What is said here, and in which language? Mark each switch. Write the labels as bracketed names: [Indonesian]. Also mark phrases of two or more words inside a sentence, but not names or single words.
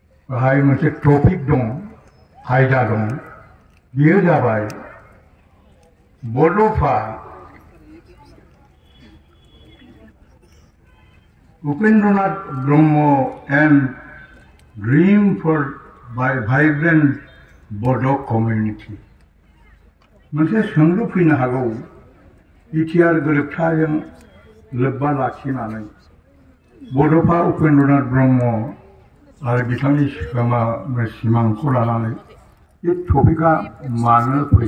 [Bodo] बाहाय मोनसे टपिक दं आयदा दं बेयो जाबाय बड'फा उपेन्द्रनाथ ब्रह्म [English] and dream for vibrant Bodo community [Bodo] मोनसे सोंलु फैनो हागौ बिटिआर गोरोबथाजों लोब्बा लाखिनानै बड'फा उपेन्द्रनाथ ब्रह्म आरो बिथांनि सिमांखौ लानानै बे टपिकआ मानो